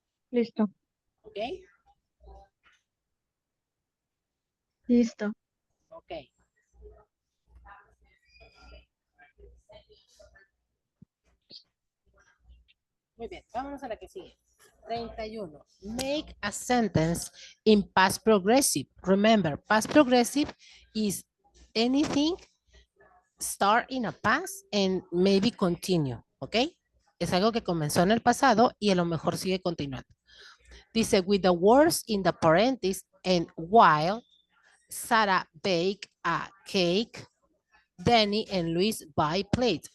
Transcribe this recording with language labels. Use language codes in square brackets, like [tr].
[es] Listo. ¿Ok? Listo. Ok. Muy bien, vámonos a la que sigue. 31. [en] Make a sentence in past progressive. Remember, past progressive is anything start in a past and maybe continue, ¿ok? [es] Es algo que comenzó en el pasado y a lo mejor sigue continuando. Dice, [en] with the words in the parentheses and while Sarah bake a cake, Danny and Luis buy plates.